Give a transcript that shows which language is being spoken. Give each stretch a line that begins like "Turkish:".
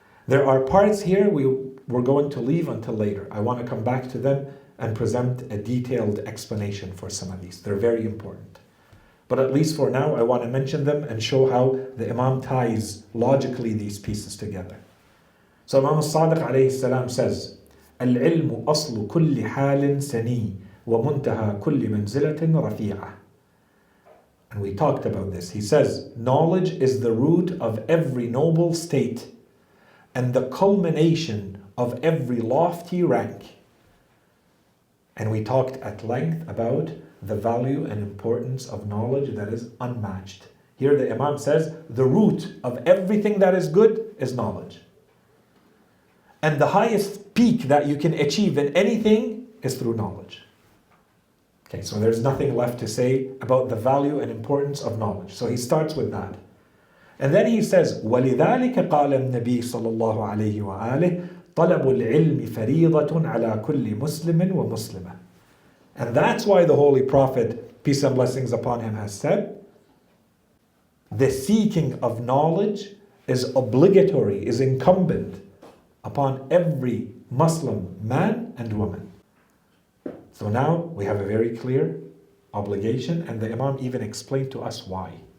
English: There are parts here we're going to leave until later. I want to come back to them and present a detailed explanation for some of these. They're very important. But at least for now, I want to mention them and show how the Imam ties logically these pieces together. So Imam al-Sadiq alayhi salam says,
Arabic: العلم أصل كل حال سني ومنتهى كل منزلة رفيعة.
English: And we talked about this. He says, knowledge is the root of every noble state and the culmination of every lofty rank. And we talked at length about the value and importance of knowledge that is unmatched. Here the Imam says the root of everything that is good is knowledge. And the highest peak that you can achieve in anything is through knowledge. Okay, so there's nothing left to say about the value and importance of knowledge. So he starts with that. And then he says,
Arabic: وَلِذَلِكَ قَالَ النَّبِي صلى الله عليه وآله طَلَبُ الْعِلْمِ فَرِيضَةٌ عَلَى كُلِّ مُسْلِمٍ وَمُسْلِمَةٍ.
English: And that's why the Holy Prophet, peace and blessings upon him, has said, the seeking of knowledge is obligatory, is incumbent upon every Muslim man and woman. So now we have a very clear obligation, and the Imam even explained to us why.